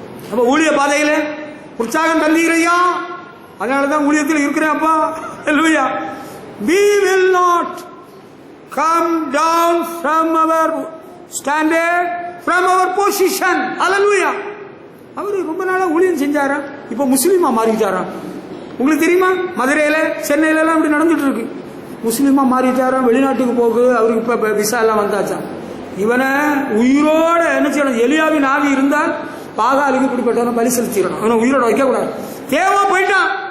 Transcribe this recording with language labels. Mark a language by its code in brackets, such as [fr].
[ta] நம்ம ஊழிய பாதையில உற்சாகம் தந்தீரையா, அதனாலதான் ஊழியத்தில் இருக்கிறேன் அப்பா. ஹல்லேலூயா. [en] We will not come down from our standard, from our position. Hallelujah. [ta] அவரு ரொம்ப நாளா ஊழியம் செஞ்சாரா, இப்ப முஸ்லீமா மாறிட்டாரா? உங்களுக்கு தெரியுமா? மதுரையில சென்னையில எல்லாம் இப்படி நடந்துட்டு இருக்கு. முஸ்லீமா மாறிட்டாரா, வெளிநாட்டுக்கு போகு, அவருக்கு இப்ப விசா எல்லாம் வந்தாச்சா. இவனை உயிரோட என்ன செய்யணும்? எலியாவின் ஆவி இருந்தால் பாகாலுக்கு இப்படிப்பட்டவன பலி செலுத்திடணும். அவனை உயிரோட வைக்க கூடாது. தேவா போயிட்டான்.